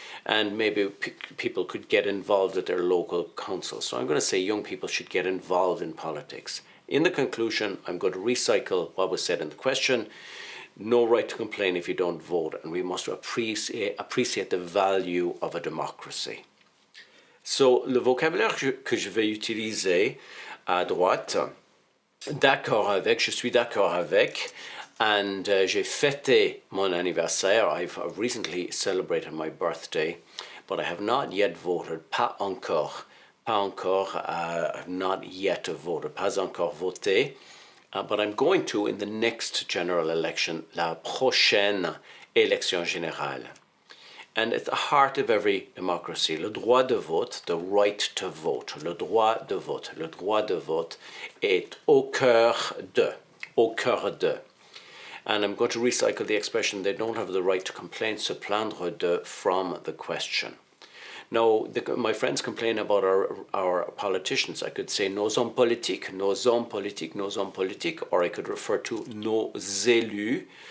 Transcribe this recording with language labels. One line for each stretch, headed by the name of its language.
English: And maybe people could get involved with their local council. So I'm going to say young people should get involved in politics. In the conclusion, I'm going to recycle what was said in the question. No right to complain if you don't vote, and we must appreciate the value of a democracy.
French: So, le vocabulaire que je vais utiliser à droite, d'accord avec, je suis d'accord avec, and j'ai fêté mon anniversaire.
English: I've recently celebrated my birthday, but I have not yet voted.
French: Pas encore. Pas encore.
English: I've not yet voted.
French: Pas encore voté.
English: But I'm going to in the next general election,
French: la prochaine élection générale.
English: And at the heart of every democracy,
French: le droit de vote,
English: the right to vote,
French: le droit de vote, le droit de vote est au cœur de, au cœur de.
English: And I'm going to recycle the expression, they don't have the right to complain,
French: se plaindre de,
English: from the question. Now, my friends complain about our politicians. I could say
French: nos hommes politiques, nos hommes politiques, nos hommes politiques,
English: or I could refer to
French: nos élus.